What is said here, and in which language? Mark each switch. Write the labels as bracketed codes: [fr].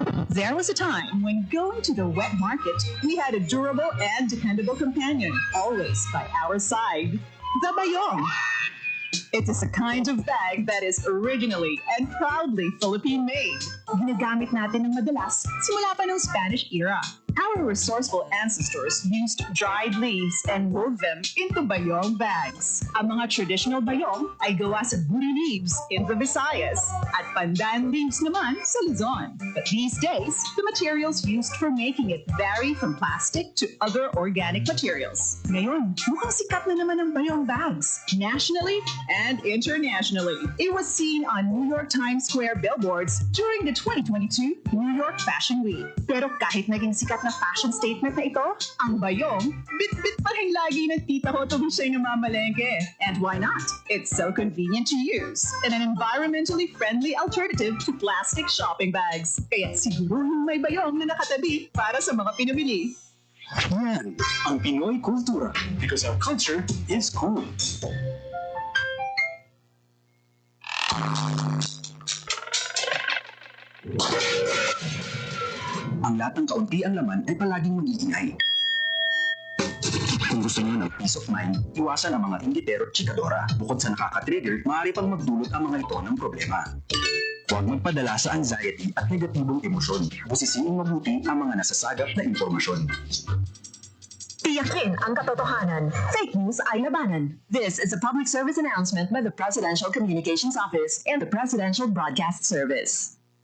[en] There was a time when going to the wet market, we had a durable and dependable companion, always by our side, the bayong. It is a kind of bag that is originally and proudly Philippine-made. [tl] Ginagamit natin ng madalas simula pa ng Spanish era. [en] Our resourceful ancestors used dried leaves and wove them into bayong bags. [tl] Ang mga traditional bayong ay gawa sa buri leaves [en] in the Visayas [tl] at pandan leaves naman sa Luzon. [en] But these days, the materials used for making it vary from plastic to other organic materials. [tl] Ngayon, mukhang sikat na naman ang bayong bags, [en] nationally and internationally. It was seen on New York Times Square billboards during the 2022 New York Fashion Week. [tl] Pero kahit naging sikat na fashion statement na ito, ang bayong, bit-bit pa rin lagi ng tita ko tuwing siya'y namamalengke. [en] And why not? It's so convenient to use and an environmentally friendly alternative to plastic shopping bags. [tl] Kaya siguruhin may bayong na nakatabi para sa mga pinamili. Yan ang Pinoy Kultura [en] because our culture is cool. [tl] Ang latang kaunti ang laman ay palaging mag-iingay. Kung gusto niyo ng [en] peace of mind, [tl] iwasan ang mga inggitero at chikadora. Bukod sa nakaka-trigger, maaari pang magdulot ang mga ito ng problema. Huwag magpadala sa anxiety at negatibong emosyon. Busisiin mabuti ang mga nasasagap na impormasyon. Tiyakin ang katotohanan. Fake news ay labanan. [en] This is a public service announcement by the Presidential Communications Office and the Presidential Broadcast Service.